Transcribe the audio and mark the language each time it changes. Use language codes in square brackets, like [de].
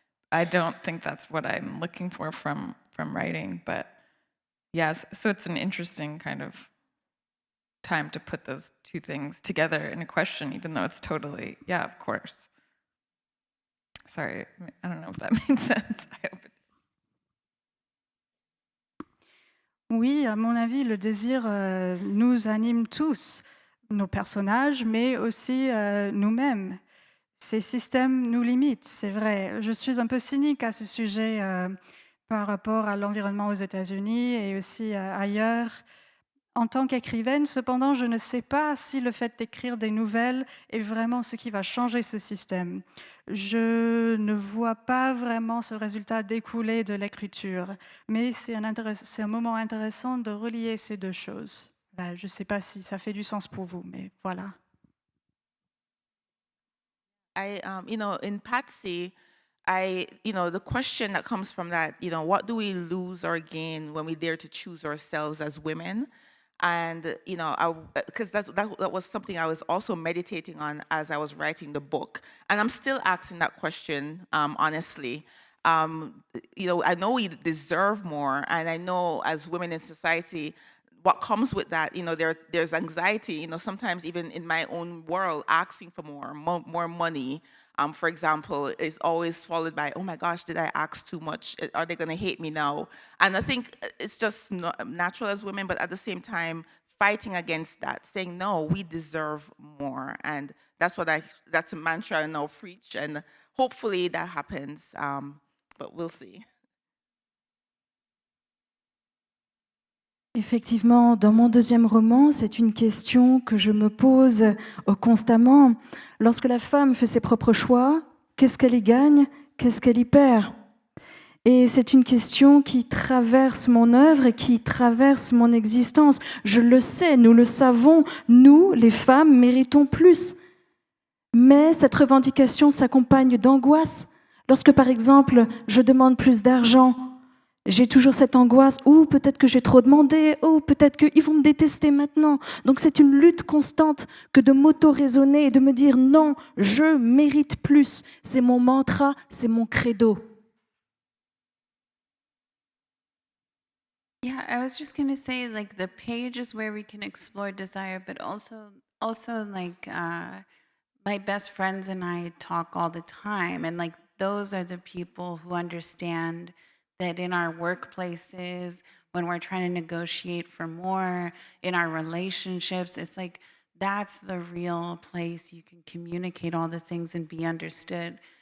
[en] I don't think that's what I'm looking for from writing, but yes, so it's an interesting kind of time to put those two things together in a question, even though it's totally, yeah, of course. Sorry, I don't know if that made sense. I hope it. [fr] Oui, à mon avis, le désir nous anime tous, nos personnages, mais aussi nous-mêmes. Ces systèmes nous limitent, c'est vrai. Je suis un peu cynique à ce sujet par rapport à l'environnement aux États-Unis et aussi ailleurs. En tant qu'écrivaine, cependant, je ne sais pas si le fait d'écrire des nouvelles est vraiment ce qui va changer ce système. Je ne vois pas vraiment ce résultat découler de l'écriture, mais c'est un moment intéressant de relier ces deux choses. Je ne sais pas si ça fait du sens pour vous, mais voilà. [en] In Patsy, the question that comes from that, what do we lose or gain when we dare to choose ourselves as women? And, because that was something I was also meditating on as I was writing the book. And I'm still asking that question, honestly. I know we deserve more, and I know as women in society, what comes with that, there's anxiety, sometimes even in my own world, asking for more money, for example, is always followed by, oh my gosh, did I ask too much? Are they going to hate me now? And I think it's just not natural as women, but at the same time, fighting against that, saying, no, we deserve more. And that's a mantra I now preach. And hopefully that happens, but we'll see. [fr] Effectivement, dans mon deuxième roman, c'est une question que je me pose constamment. Lorsque la femme fait ses propres choix, qu'est-ce qu'elle y gagne? Qu'est-ce qu'elle y perd? Et c'est une question qui traverse mon œuvre et qui traverse mon existence. Je le sais, nous le savons, nous, les femmes, méritons plus. Mais cette revendication s'accompagne d'angoisse. Lorsque, par exemple, je demande plus d'argent, j'ai toujours cette angoisse, ou peut-être que j'ai trop demandé, ou peut-être qu'ils vont me détester maintenant. Donc c'est une lutte constante que de m'auto-raisonner et de me dire non, je mérite plus. C'est mon mantra, c'est mon credo. [en] Yeah, I was just gonna say, like, the page is where we can explore desire, but also like my best friends and I talk all the time, and like those are the people who understand that in our workplaces, when we're trying to negotiate for more, in our relationships, it's like that's the real place you can communicate all the things and be understood.